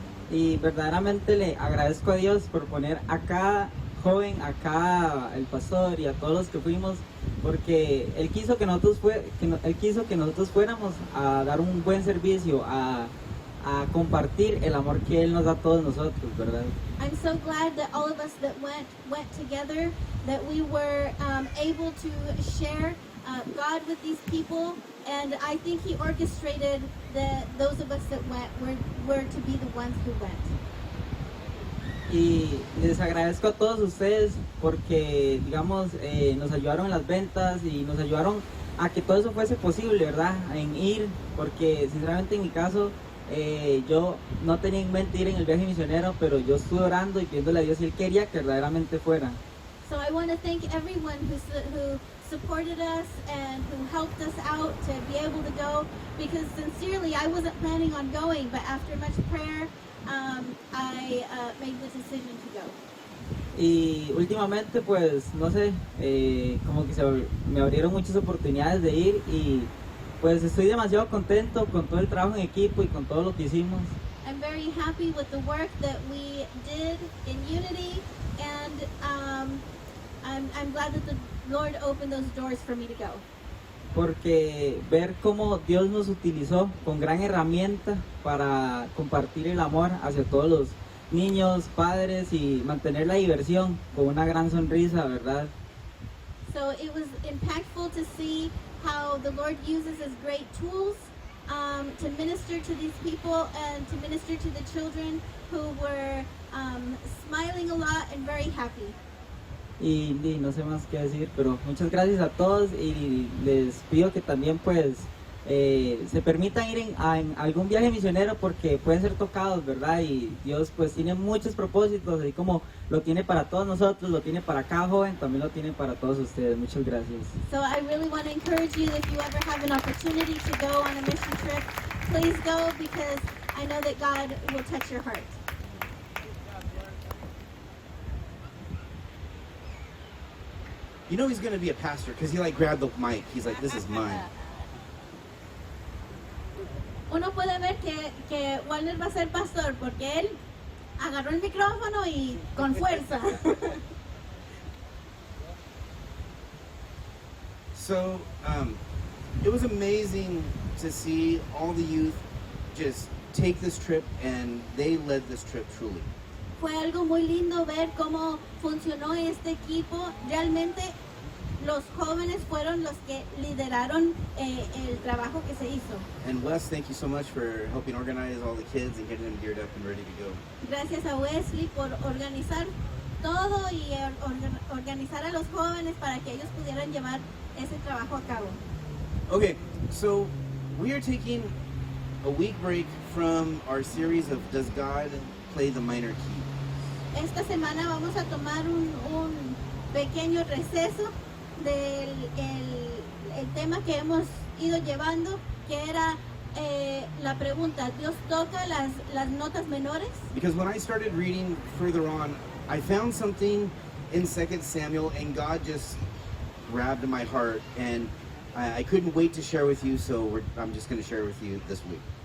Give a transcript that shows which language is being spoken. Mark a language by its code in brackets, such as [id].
[es] Y verdaderamente le agradezco a Dios por poner a cada joven, a cada el pastor y a todos los que fuimos, porque Él quiso que nosotros fuéramos a dar un buen servicio, a compartir el amor que Él nos da a todos nosotros, ¿verdad? [en] I'm so glad that all of us that went together, that we were able to share God with these people, and I think He orchestrated those of us that went were to be the ones who went. [es] Y les agradezco a todos ustedes porque, digamos, nos ayudaron en las ventas y nos ayudaron a que todo eso fuese posible, ¿verdad? En ir, porque sinceramente en mi caso, yo no tenía en mente ir en el viaje misionero, pero yo estuve orando y pidiéndole a Dios si Él quería que verdaderamente fuera. [en] So I want to thank everyone who supported us and who helped us out to be able to go, because sincerely I wasn't planning on going, but after much prayer I made the decision to go. [es] Y últimamente, pues, no sé, como que me abrieron muchas oportunidades de ir y pues estoy demasiado contento con todo el trabajo en equipo y con todo lo que hicimos. [en] I'm very happy with the work that we did in Unity, and I'm glad that the Lord opened those doors for me to go. [es] Porque ver cómo Dios nos utilizó con gran herramienta para compartir el amor hacia todos los niños, padres y mantener la diversión con una gran sonrisa, ¿verdad? [en] So it was impactful to see how the Lord uses His great tools to minister to these people and to minister to the children who were smiling a lot and very happy. [es] Y no sé más qué decir, pero muchas gracias a todos y les pido que también pues se permitan ir en algún viaje misionero porque pueden ser tocados, ¿verdad? Y Dios pues tiene muchos propósitos, así como lo tiene para todos nosotros, lo tiene para cada joven, también lo tiene para todos ustedes. Muchas gracias. [en] So I really want to encourage you, if you ever have an opportunity to go on a mission trip, please go, because I know that God will touch your heart. You know he's going to be a pastor because he like grabbed the mic. He's like, this is mine. [es] Uno puede ver que Walner va a ser pastor porque él agarró el micrófono y con fuerza. [en] So it was amazing to see all the youth just take this trip, and they led this trip truly. [es] Fue algo muy lindo ver cómo funcionó este equipo. Realmente los jóvenes fueron los que lideraron el trabajo que se hizo. [en] And Wes, thank you so much for helping organize all the kids and getting them geared up and ready to go. [es] Gracias a Wesley por organizar todo y organizar a los jóvenes para que ellos pudieran llevar ese trabajo a cabo. [en] Okay, so we are taking a week break from our series of Does God Play the Minor Key? [es] Esta semana vamos a tomar un pequeño receso del el tema que hemos ido llevando, que era la pregunta, ¿Dios toca las notas menores? [en] Because when I started reading further on, I found something in 2 Samuel, and God just grabbed my heart, and I couldn't wait to share with you, so I'm just going to share with you this week.